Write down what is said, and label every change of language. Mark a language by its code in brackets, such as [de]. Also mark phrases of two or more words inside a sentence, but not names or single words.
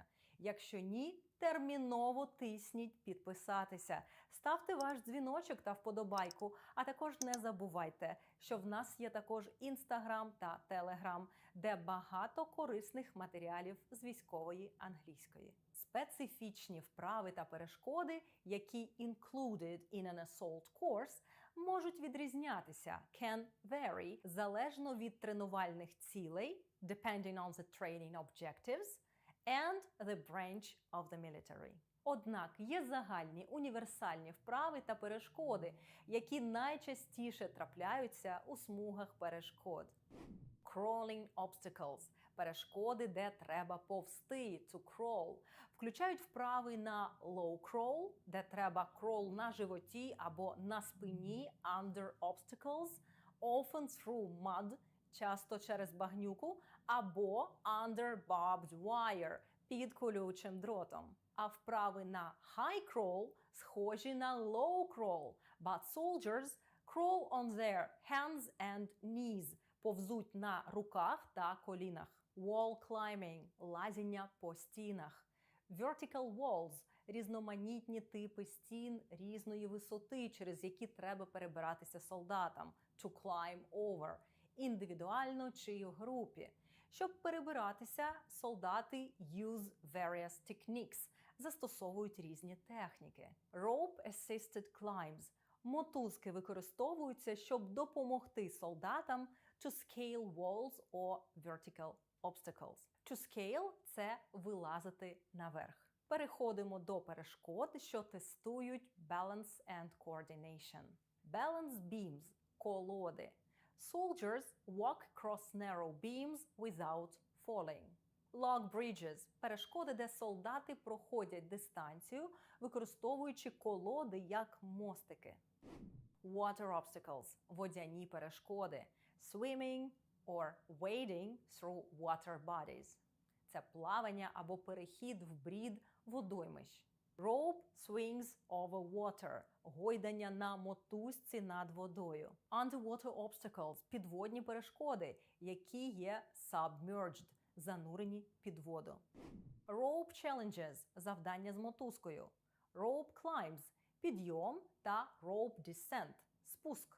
[uk] Якщо ні, терміново тисніть підписатися. Ставте ваш дзвіночок та вподобайку, а також не забувайте, що в нас є також Instagram та Telegram, де багато корисних матеріалів з військової англійської. Специфічні вправи та перешкоди, які [en] included in an assault course, [uk] можуть відрізнятися, [en] can vary, [uk] залежно від тренувальних цілей, [en] depending on the training objectives, and the branch of the military. [uk] Однак є загальні універсальні вправи та перешкоди, які найчастіше трапляються у смугах перешкод. [en] Crawling obstacles – [uk] перешкоди, де треба повзти, [en] to crawl, [uk] включають вправи на [en] low crawl, [uk] де треба crawl на животі або на спині, [en] under obstacles, often through mud, [uk] часто через багнюку, або [en] under barbed wire, [uk] під колючим дротом. А вправи на [en] high crawl [uk] схожі на [en] low crawl, but soldiers crawl on their hands and knees, [uk] повзуть на руках та колінах. [en] Wall climbing [uk] – лазіння по стінах. [en] Vertical walls – [uk] різноманітні типи стін різної висоти, через які треба перебиратися солдатам. [en] To climb over – [uk] індивідуально чи в групі. Щоб перебиратися, солдати [en] use various techniques – [uk] застосовують різні техніки. [en] Rope-assisted climbs – [uk] мотузки використовуються, щоб допомогти солдатам [en] to scale walls or vertical obstacles. To scale – [uk] це вилазити наверх. Переходимо до перешкод, що тестують [en] balance and coordination. Balance beams – колоди. Soldiers walk across narrow beams without falling. Log bridges – [uk] перешкоди, де солдати проходять дистанцію, використовуючи колоди як мостики. [en] Water obstacles – [uk] водяні перешкоди. [en] Swimming or wading through water bodies. [uk] Це плавання або перехід в брід водоймищ. [en] Rope swings over water – [uk] гойдання на мотузці над водою. [en] Underwater obstacles – [uk] підводні перешкоди, які є submerged – занурені під воду. [en] Rope challenges – [uk] завдання з мотузкою. [en] Rope climbs підйом та rope descent – [uk] спуск.